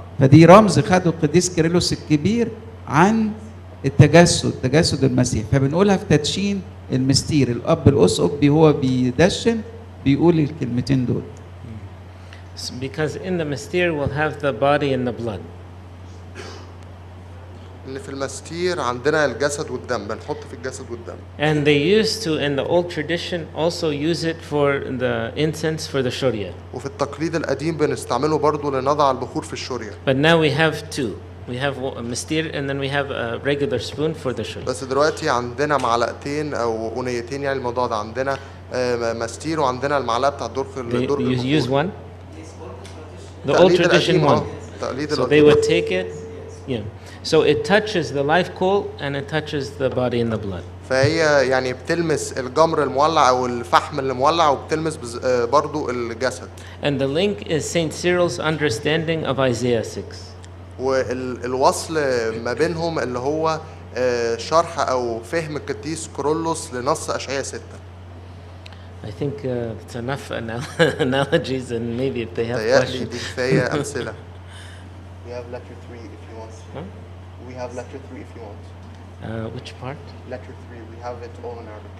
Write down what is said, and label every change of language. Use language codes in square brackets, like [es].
[ar] فدي رمز خده القديس كيرلس الكبير عن تجسد المسيح. فبنقولها في تدشين المستير، الأب الأسقف هو بيدشن بيقول الكلمتين دول. [en] Because in the mystere we'll have the body and the blood. [ar] إن في المستير عندنا الجسد والدم، بنحط في الجسد والدم. [en] And they used to in the old tradition also use it for the incense for the shoria. [ar] وفي التقليد القديم بنستعمله برضو لنضع البخور في الشورية. [en] But now we have two. We have a mystere and then we have a regular spoon for the shoria. [ar] بس دلوقتي عندنا معلقتين أو أونيتين، يعني الموضوع ده عندنا مستير وعندنا المعلقة بتاع الدور البخور. [en] You use one? The old tradition one. So they would take it. Yeah. So it touches the live coal and it touches the body and the blood. [ar] فهي يعني بتلمس الجمر المولع أو الفحم المولع وبتلمس برضو الجسد. [en] And the link is Saint Cyril's understanding of Isaiah 6. [ar] والوصل ما بينهم اللي هو شرح أو فهم القديس كيرلس لنص أشعياء 6. [en] I think it's enough analogies and maybe if they have questions. [ar] دي كفاية أمثلة. [en] We have letter 3 if you want. Huh? We have letter 3 if you want. Which part? Letter 3, we have it all in Arabic.